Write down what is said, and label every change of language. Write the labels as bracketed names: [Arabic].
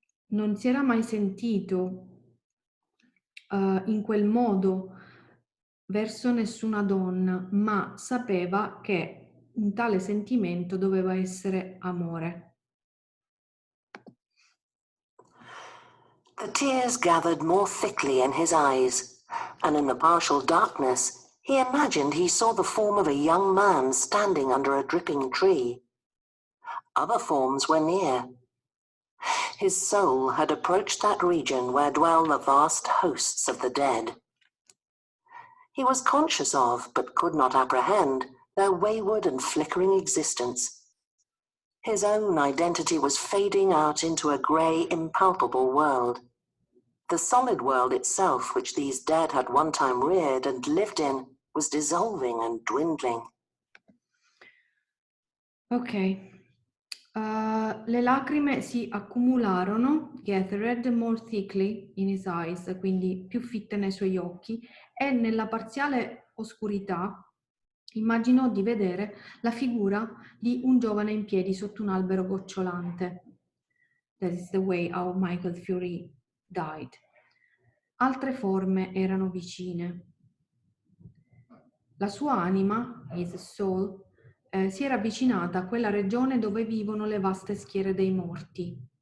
[Italian] Non si era mai sentito in quel modo verso nessuna donna, ma sapeva che un tale sentimento doveva essere amore. [English] The tears gathered more thickly in his eyes, and in the partial darkness, he imagined he saw the form of a young man standing under a dripping tree. Other forms were near. His soul had approached that region where dwell the vast hosts of the dead. He was conscious of, but could not apprehend, their wayward and flickering existence. His own identity was fading out into a grey, impalpable world. The solid world itself, which these dead had one time reared and lived in, was dissolving and dwindling. Ok. [Italian] Le lacrime si accumularono, [English] gathered more thickly in his eyes, [Italian] quindi più fitte nei suoi occhi, e nella parziale oscurità immaginò di vedere la figura di un giovane in piedi sotto un albero gocciolante. [English] That is the way how Michael Fury died. [Italian] Altre forme erano vicine. La sua anima, [English] his soul, [Italian] si era avvicinata a quella regione dove vivono le vaste schiere dei morti.